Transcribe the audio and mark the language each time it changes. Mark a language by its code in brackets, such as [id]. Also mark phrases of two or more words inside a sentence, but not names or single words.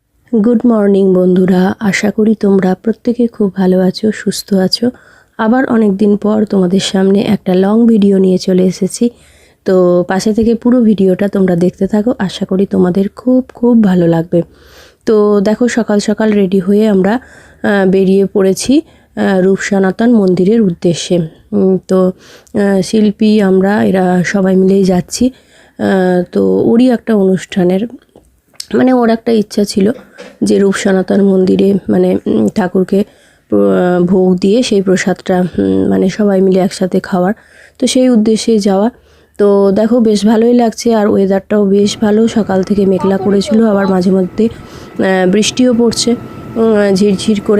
[en] good morning [bn] বন্ধুরা আশা করি তোমরা প্রত্যেকে খুব ভালো আছো সুস্থ আছো। আবার অনেক দিন পর তোমাদের সামনে একটা [en] long video [bn] নিয়ে চলে এসেছি। তো পাশে থেকে পুরো ভিডিওটা তোমরা দেখতে থাকো, আশা করি তোমাদের খুব খুব ভালো লাগবে। তো দেখো সকাল সকাল রেডি হয়ে আমরা বেরিয়ে পড়েছি রূপ সনাতন মন্দিরের উদ্দেশ্যে। তো শিল্পী আমরা এরা সবাই মিলেই যাচ্ছি। तो ओरই একটা অনুষ্ঠানের মানে ওর একটা ইচ্ছা ছিল যে রূপ সনাতন মন্দিরে মানে ঠাকুরকে ভোগ দিয়ে সেই প্রসাদটা মানে সবাই মিলে একসাথে খাওয়ার। তো সেই উদ্দেশ্যে যাওয়া। তো দেখো বেশ ভালোই লাগছে আর ওয়েদারটাও বেশ ভালো, সকাল থেকে মেঘলা করেছিল আবার মাঝে মধ্যে বৃষ্টিও পড়ছে ঝিরঝির করে।